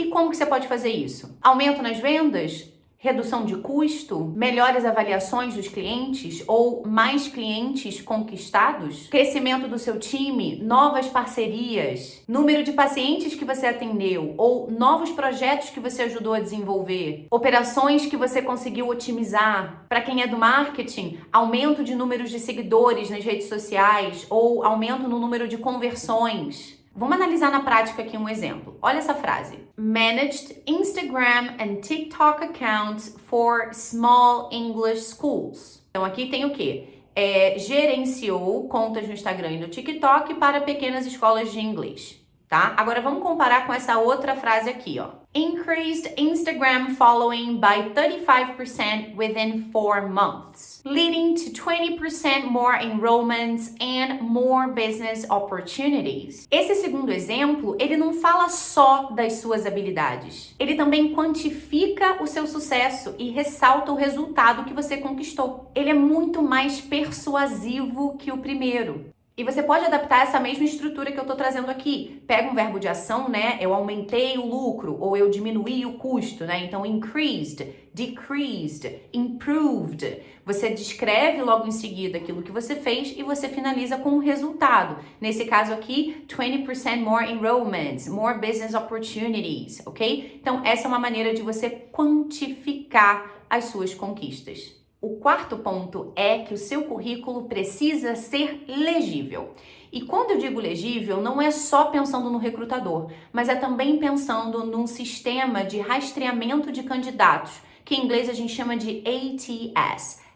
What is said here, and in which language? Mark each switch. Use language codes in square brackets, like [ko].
[pt] E como que você pode fazer isso? Aumento nas vendas? Redução de custo, melhores avaliações dos clientes ou mais clientes conquistados, crescimento do seu time, novas parcerias, número de pacientes que você atendeu ou novos projetos que você ajudou a desenvolver, operações que você conseguiu otimizar. Para quem é do marketing, aumento de números de seguidores nas redes sociais ou aumento no número de conversões. Vamos analisar na prática aqui um exemplo. Olha essa frase. [en] Managed Instagram and TikTok accounts for small English schools. [pt] Então aqui tem o quê? Gerenciou contas no Instagram e no TikTok para pequenas escolas de inglês, tá? Agora vamos comparar com essa outra frase aqui, ó. [en] Increased Instagram following by 35% within 4 months, leading to 20% more enrollments and more business opportunities. [pt] Esse segundo exemplo, ele não fala só das suas habilidades. Ele também quantifica o seu sucesso e ressalta o resultado que você conquistou. Ele é muito mais persuasivo que o primeiro. E você pode adaptar essa mesma estrutura que eu tô trazendo aqui. Pega um verbo de ação, né? Eu aumentei o lucro ou eu diminuí o custo, né? [en] Então, increased, decreased, improved. [pt] Você descreve logo em seguida aquilo que você fez e você finaliza com o resultado. Nesse caso aqui, [en] 20% more enrollments, more business opportunities, ok? [pt] Então, essa é uma maneira de você quantificar as suas conquistas. O quarto ponto é que o seu currículo precisa ser legível. E quando eu digo legível, não é só pensando no recrutador, mas é também pensando num sistema de rastreamento de candidatos, que em inglês a gente chama de ATS.